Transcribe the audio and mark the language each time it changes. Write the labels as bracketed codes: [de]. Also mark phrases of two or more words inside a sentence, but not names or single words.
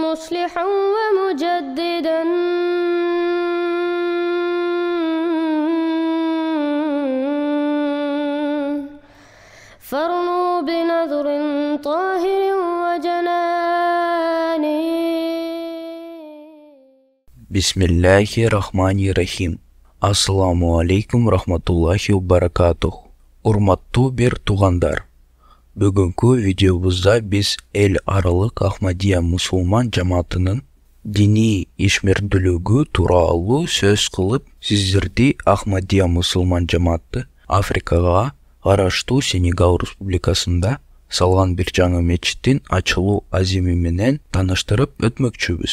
[ar] مصلحا ومجددا فارنوا بنظر طاهر وجناني. بسم الله الرحمن الرحيم. السلام عليكم ورحمة الله وبركاته. [ky] Урматтуу бир туугандар. Бүгүнкү видеобузда биз эл аралык Ахмадия мусулман жамаатынын диний ишмердүүлүгү тууралуу сөз кылып, сиздерди Ахмадия мусулман жамааты Африкага караштуу Сенегал Республикасында салган бир жаңы мечиттин ачылуу азими менен тааныштырып өтмөкчүбүз.